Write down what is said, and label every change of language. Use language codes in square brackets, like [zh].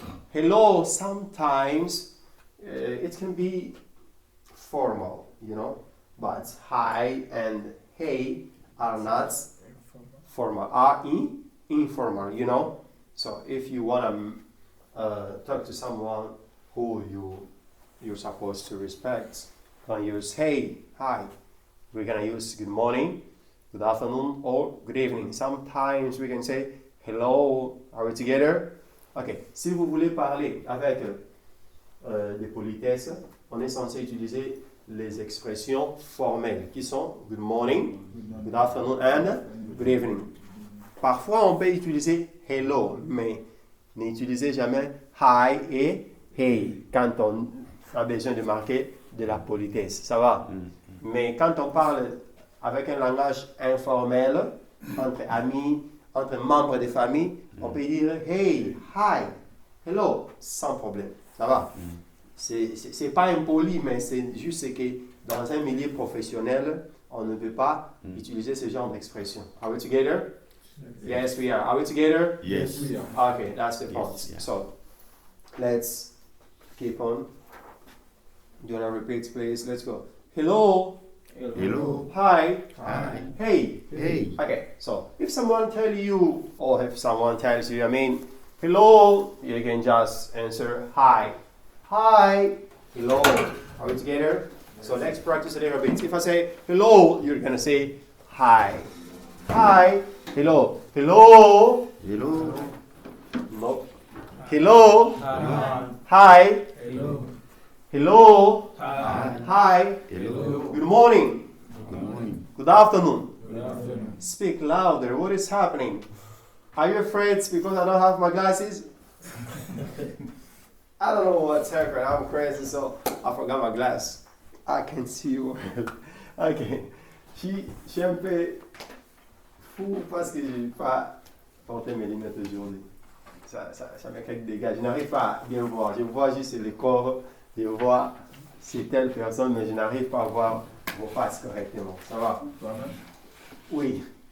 [en] Hello, sometimes it can be formal, but hi and hey are not formal, are informal, So if you want to talk to someone who you're supposed to respect, you can use hey, hi. We're gonna use good morning, good afternoon, or good evening. Sometimes we can say hello. Are we together? Ok. [fr] Si vous voulez parler avec des politesses, on est censé utiliser les expressions formelles qui sont [en] good morning, good afternoon and good evening. [fr] Parfois, on peut utiliser hello, mais n'utilisez jamais hi et hey quand on a besoin de marquer de la politesse. Ça va? Mais quand on parle avec un langage informel, entre amis, entre membres de famille, on peut dire hey, hi, hello, sans problème. Ça va? C'est pas impoli, mais c'est juste que dans un milieu professionnel, on ne peut pas utiliser ce genre d'expression. [en] Are we together? Yes, we are. Are we together? Yes. Okay, that's the point. Yes, yeah. So, let's keep on. Do you want to repeat, please? Let's go. Hello. Hello. Hi. Hi. Hey. Hey. Okay, so if someone tells you, or if someone tells you, hello, you can just answer hi. Hi. Hello. Are we together? So let's practice a little bit. If I say hello, you're going to say hi. Hi. Hello. Hello. Hello. No. Hello. Hi. Hello. Hello. Hi. Hi. Hello. Good morning. Good morning. Good afternoon. Good afternoon. Speak louder. What is happening? Are you afraid because I don't have my glasses? I don't know what's happening. I'm crazy, so I forgot my glass. I can see you. Ok. [fr] Je suis un peu fou parce que je n'ai pas porté mes lunettes aujourd'hui. Ça me crée des dégâts. Je n'arrive pas à bien voir. Je vois juste le corps. Je vois c'est telle personne, mais je n'arrive pas à voir vos faces correctement. Ça va? Oui.